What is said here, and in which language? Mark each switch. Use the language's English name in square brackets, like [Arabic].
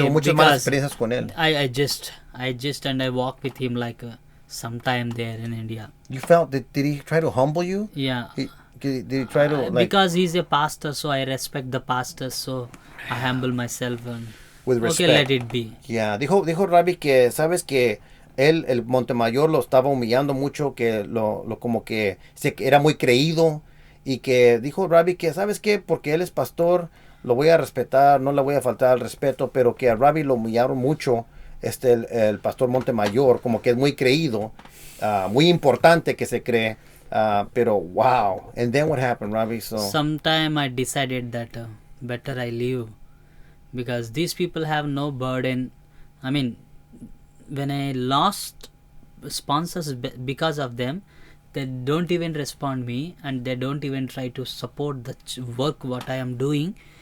[Spanish] tuvo muchas malas [English] because [Spanish] experiencias con él. [English] I just and I walked with him like sometime there in India. You felt, did he try to humble you? Yeah. Did he try to, like, Because he's a pastor, so I respect the pastors, so I humble myself and with okay, respect? let it be. [Spanish] Yeah, dijo Ravi que, sabes que él, el Montemayor lo estaba humillando mucho, que lo como que era muy creído, y que dijo Ravi que, sabes qué, porque él es pastor, lo voy a respetar, no le voy a faltar al respeto, pero que a Ravi lo humillaron mucho, el pastor Montemayor, como que es muy creído, muy importante que se cree, pero wow. [English] And then what happened, Ravi? So Sometime I decided that better I leave, because these people have no burden. I mean, when I lost sponsors because of them, they don't even respond me, and they don't even try to support the work what I am doing.